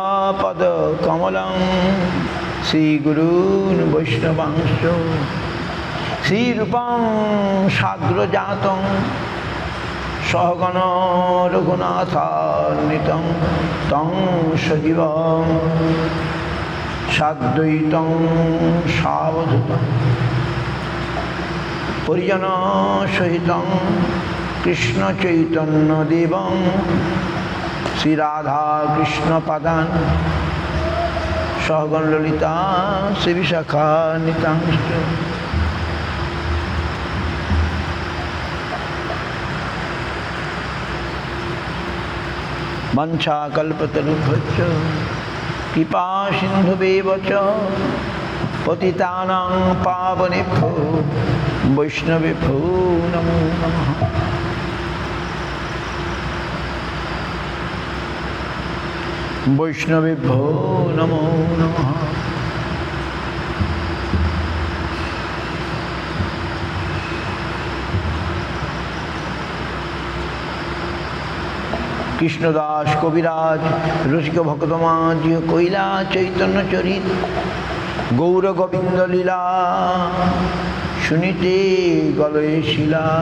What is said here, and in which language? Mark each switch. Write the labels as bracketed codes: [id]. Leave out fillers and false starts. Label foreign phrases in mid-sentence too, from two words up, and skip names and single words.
[sa] পদ কমলং শ্রীগুরূন বৈষ্ণবাংশ শ্রীরূপং সাগ্রজাতং সহগণ রঘুনাথান্বিতং তং সজীবং সাদ্বৈতং সাবধূতং পরিজন সহিতং কৃষ্ণ চৈতন্য দেবং শ্রী রাধা কৃষ্ণ পাদান সহগণ ললিতা শ্রী বিশাখা নিতাংশ। वंशा कल्पतरुभ्यश्च कृपा सिन्धुभ्येव च पतितानां पावनेभ्यो वैष्णवेभ्यो नमो नमः। वैष्णवेभ्यो नमो नमः। [bn] কৃষ্ণদাস কবিরাজ রসিক ভক্তমাজ কৈলা চৈতন্য চরিত গৌর গোবিন্দ লীলা শুনিতে গলয়ে শিলা